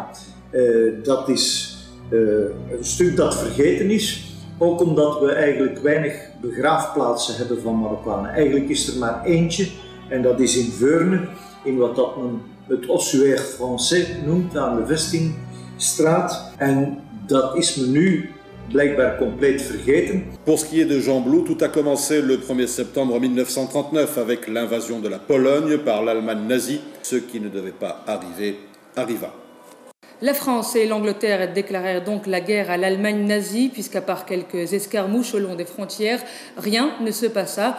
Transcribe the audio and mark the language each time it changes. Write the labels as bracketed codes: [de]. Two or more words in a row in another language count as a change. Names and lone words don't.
[nl] Dat is een stuk dat vergeten is, ook omdat we eigenlijk weinig begraafplaatsen hebben van Marokkanen. Eigenlijk is er maar eentje en dat is in Veurne in wat dat men het [fr] ossuaire français [nl] noemt aan de Vestingstraat. En dat is men nu blijkbaar compleet vergeten. [fr] Pour ce qui est de Jean Blou, tout a commencé le 1er septembre 1939 avec l'invasion de la Pologne par l'Allemagne nazie. Ce qui ne devait pas arriver arriva. La France et l'Angleterre déclarèrent donc la guerre à l'Allemagne nazie, puisqu'à part quelques escarmouches au long des frontières, rien ne se passa.